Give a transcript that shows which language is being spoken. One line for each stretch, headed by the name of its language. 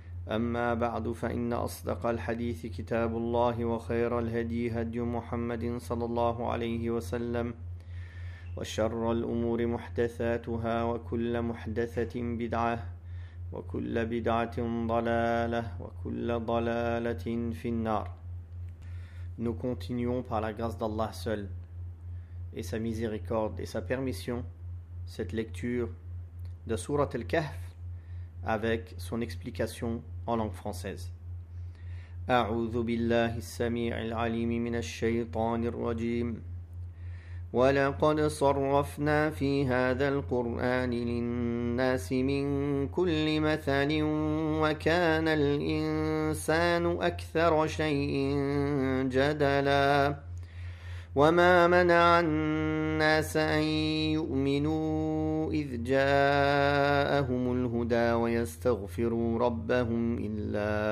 Arabic: أما بعد فإن أصدق الحديث كتاب الله وخير الهدي هدي محمد صلى الله عليه وسلم وشر الأمور محدثاتها وكل محدثة بدعة وكل بدعة ضلالة وكل ضلالة في النار.
French: Nous continuons par la grâce d'Allah seul et sa miséricorde et sa permission cette lecture de Surat Al-Kahf avec son explication en langue française.
Arabic: أعوذ بالله السميع العليم من الشيطان الرجيم ولقد صرفنا في هذا القرآن للناس من كل مثل وكان الإنسان أكثر شيء جدلا وما منع الناس أن يؤمنوا إذ جاءهم الهدى ويستغفروا ربهم إلا